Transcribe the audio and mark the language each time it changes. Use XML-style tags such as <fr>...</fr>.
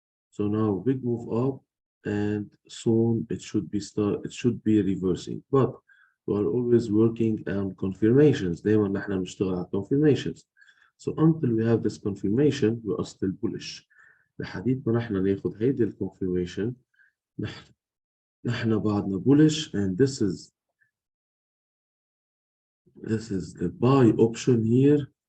<en>So now big move up, and soon it should be reversing. But we are always working on confirmations.</en> <ar>دايما نحن بنشتغل على confirmations.</ar> <en>So until we have this confirmation, we are still bullish.</en> <ar>لحديت ما نحن ناخد هيدي ال confirmation نحن بعدنا bullish,</ar> <en>and this is the buy option here.</en>